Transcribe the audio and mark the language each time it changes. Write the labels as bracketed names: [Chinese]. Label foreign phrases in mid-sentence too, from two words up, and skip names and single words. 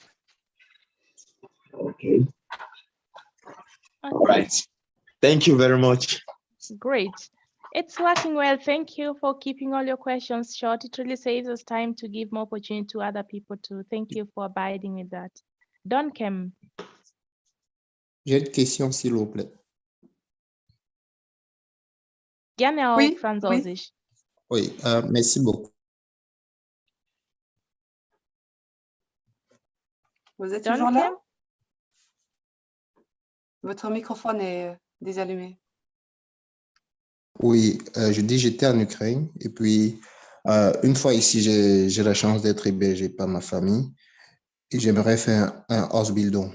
[English] Okay. All right. Thank you very much. Great. It's working well. Thank you for keeping all your questions short. It really saves us time to give more opportunity to other people too. Thank you for abiding with that. Don Kem. [French] J'ai une question, s'il vous plaît. [German] Gerne auf Französisch. [French] Oui, merci beaucoup. Vous êtes toujours là? Votre microphone est désallumé. Oui, je dis j'étais en Ukraine et puis une fois ici, j'ai la chance d'être hébergé par ma famille et j'aimerais faire un Ausbildung.